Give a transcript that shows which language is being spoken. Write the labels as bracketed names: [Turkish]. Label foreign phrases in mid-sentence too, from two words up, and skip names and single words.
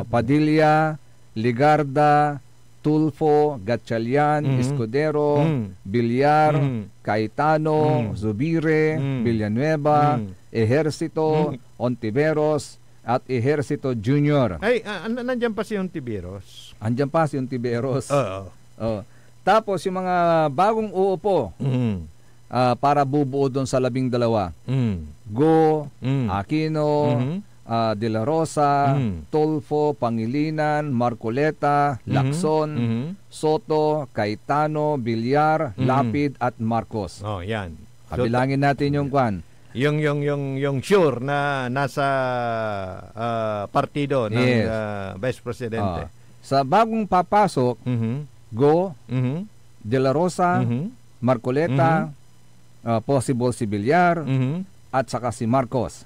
[Filipino] Padilla, Ligarda, Tulfo, Gatchalian, Escudero, Villar, Cayetano, Zubire, Villanueva, Ejercito, Ontiveros, at Ejercito Jr. Ay, nandiyan pa si Ontiveros. Andiyan pa si Ontiveros. Oo. Tapos yung mga bagong uupo para bubuo doon sa 12. Go, Aquino, De La Rosa, Tulfo, Pangilinan, Marcoleta, Lacson, Soto, Cayetano, Villar, Lapid at Marcos. Yan. Kabilangin natin yung kwan. Yung sure na nasa partido ng Vice Presidente. Sa bagong papasok, Go, De La Rosa, Marcoleta, possible si Villar, at saka si Marcos.